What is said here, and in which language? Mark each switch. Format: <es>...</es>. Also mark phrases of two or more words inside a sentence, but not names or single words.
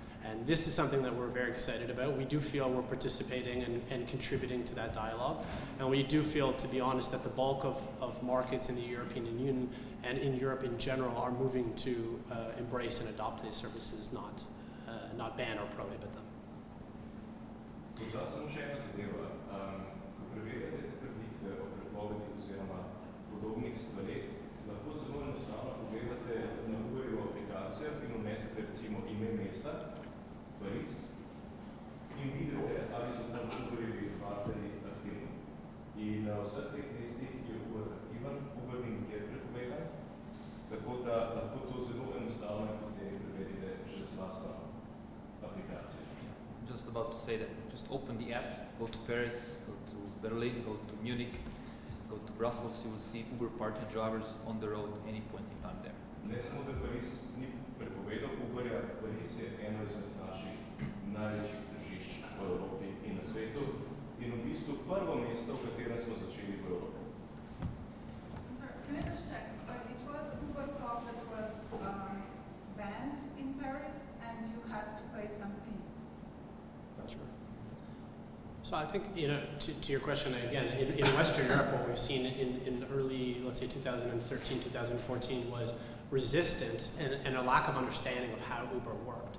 <en>And this is something that we're very excited about. We do feel we're participating and contributing to that dialogue. And we do feel, to be honest, that the bulk of markets in the European Union and in Europe in general are moving to embrace and adopt these services, not ban or prohibit them.</en> <sl>Dodal samo še ena zadeva. Ko preverjate te trditve o prepovedi oziroma podobnih stvareh, lahko zelo enostavno pogledate na Uberjevo aplikacijo in vnesete recimo ime mesta, Pariz, in vidite, ali so tam Uberjevi partnerji aktivni. In na vseh teh mestih je Uber aktiven, Uber ni nikjer prepovedan, tako da lahko to zelo enostavno in poceni preverite že z lastno aplikacijo.</sl> <en>Just about to say that. Just open the app, go to Paris, go to Berlin, go to Munich, go to Brussels. You will see Uber partner drivers on the road any point in time there.</en> <sl>Ne samo, da Pariz ni prepovedal Uberja, Pariz je eno izmed naših največjih tržišč v Evropi in na svetu in v bistvu prvo mesto, v katerem smo začeli v Evropi.</sl> <en>Sorry, can I just check? It was Uber thought that was banned in Paris and you had to pay some fees. Sure. So I think, to your question, again, in Western Europe, what we've seen in early, let's say 2013, 2014 was resistance and a lack of understanding of how Uber worked.</en>